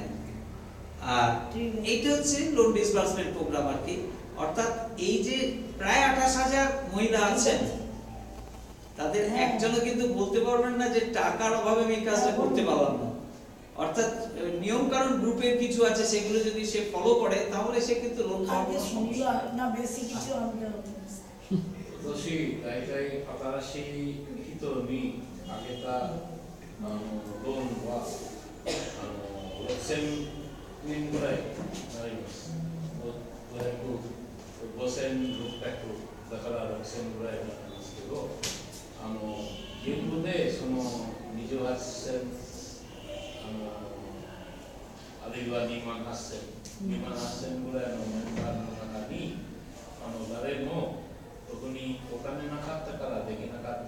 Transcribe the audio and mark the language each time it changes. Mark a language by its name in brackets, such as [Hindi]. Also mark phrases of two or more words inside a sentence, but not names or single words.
[Bangla] আর এইটা হচ্ছে [English] loan disbursement program [Bangla] আর কি। অর্থাৎ এই যে প্রায় 28,000 মহিলা আছেন, তাদের একজনও কিন্তু বলতে পারবেন না যে টাকার অভাবে আমি কাজটা করতে পারলাম না। অর্থাৎ নিয়ম কারণ গ্রুপের কিছু আছে, সেগুলো যদি সে ফলো করে তাহলে সে কিন্তু লোন পাবে। [Japanese] 今年大体新しい人にあげたローンは6,000人ぐらいになります。5,600だから6,000ぐらいになりますけど、現部でその28,000あるいは28,000ぐらいのメンバーの中に誰も特にお金なかったからできなかった。